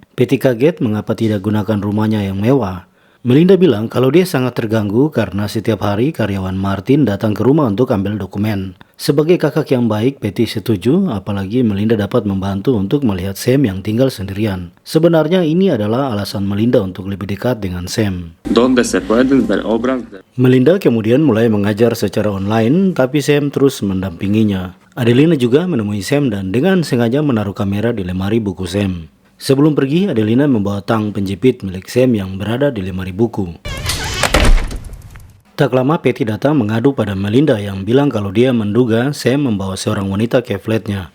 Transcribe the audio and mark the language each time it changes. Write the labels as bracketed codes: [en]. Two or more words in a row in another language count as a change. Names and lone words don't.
[id] Patty kaget mengapa tidak gunakan rumahnya yang mewah. Melinda bilang kalau dia sangat terganggu karena setiap hari karyawan Martin datang ke rumah untuk ambil dokumen. Sebagai kakak yang baik, Patty setuju, apalagi Melinda dapat membantu untuk melihat Sam yang tinggal sendirian. Sebenarnya ini adalah alasan Melinda untuk lebih dekat dengan Sam. [es] Donde se pueden ver obras de [id] Melinda kemudian mulai mengajar secara online, tapi Sam terus mendampinginya. Adelina juga menemui Sam dan dengan sengaja menaruh kamera di lemari buku Sam. Sebelum pergi, Adelina membawa tang penjepit milik Sam yang berada di lemari buku. Tak lama Patty datang mengadu pada Melinda yang bilang kalau dia menduga Sam membawa seorang wanita ke flatnya.